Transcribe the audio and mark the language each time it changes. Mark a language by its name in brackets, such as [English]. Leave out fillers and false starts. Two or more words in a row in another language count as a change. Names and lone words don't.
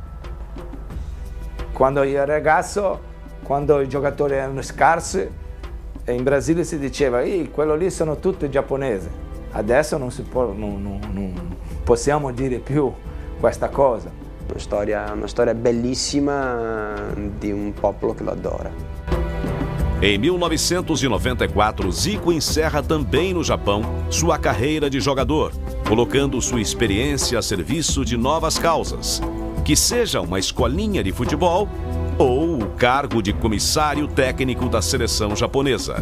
[Italian] Quando io ero ragazzo, quando i giocatori erano scarsi, in Brasile si diceva quello lì sono tutti giapponesi. Adesso non possiamo dire più questa cosa. Una storia bellissima di un popolo che lo adora. [Portuguese] Em 1994, Zico encerra também no Japão sua carreira de jogador, colocando sua experiência a serviço de novas causas, que seja uma escolinha de futebol ou o cargo de comissário técnico da seleção japonesa.